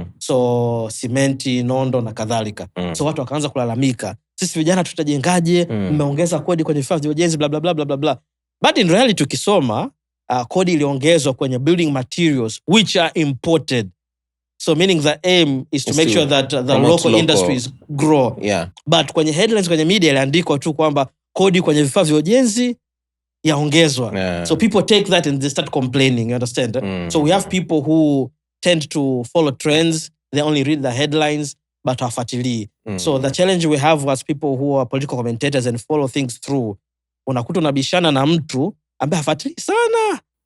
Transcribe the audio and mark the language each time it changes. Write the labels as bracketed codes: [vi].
[sw] So simenti, nondo na kadhalika. So watu wakaanza kulalamika, sisi vijana tutajengaje, mmeongeza kodi kwenye vifaa vya ujenzi bla bla bla bla bla. [en] But in reality [sw] tukisoma, kodi iliongezwa kwenye [en] building materials which are imported. So meaning the aim is to make sure that the local industries grow. [sw] But kwenye headlines kwenye media iliandikwa tu kwamba kodi kwenye vifaa vya ujenzi yaongezwa. [en] So people take that and they start complaining, you understand? So we have people who tend to follow trends. They only read the headlines but [sw] hawafuatilii. [en] So the challenge we have as people who are political commentators and follow things through, [sw] unakuta unabishana na mtu ambaye hafuatilii sana.